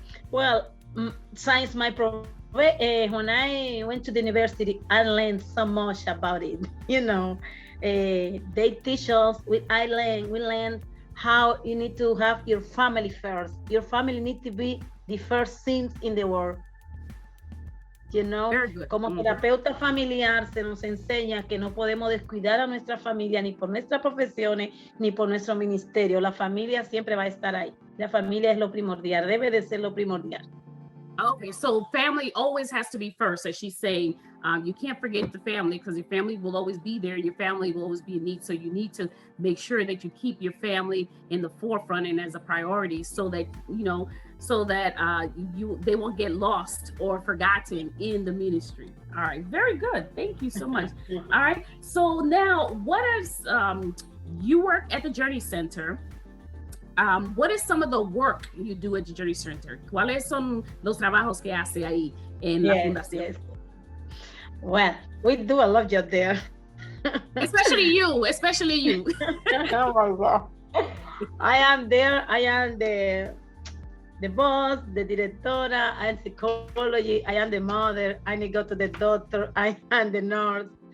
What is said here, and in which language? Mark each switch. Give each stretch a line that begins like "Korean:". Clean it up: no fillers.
English: Well, since my when I went to the university, I learned so much about it. They teach us, we learn how you need to have your family first. Your family need to be the first things in the world.
Spanish: Como terapeuta familiar se nos enseña que no podemos descuidar a nuestra familia ni por nuestras profesiones ni por nuestro ministerio. La familia siempre va a estar ahí. La familia es lo primordial, debe de ser lo primordial.
English: Okay, so family always has to be first, as she's saying. You can't forget the family, because your family will always be there and your family will always be in need. So you need to make sure that you keep your family in the forefront and as a priority, so that they won't get lost or forgotten in the ministry. All right, very good. Thank you so much. All right, so now what is you work at the Journey Center. What is some of the work you do at the Journey Center?
Spanish: ¿Cuáles son los trabajos que hace ahí en la fundación?
English: Yes. Well, we do a lot of job there. Especially you. Oh my God. I am there. I am the boss, the directora, I am psychology, I am the mother, I need to go to the doctor, I am the nurse.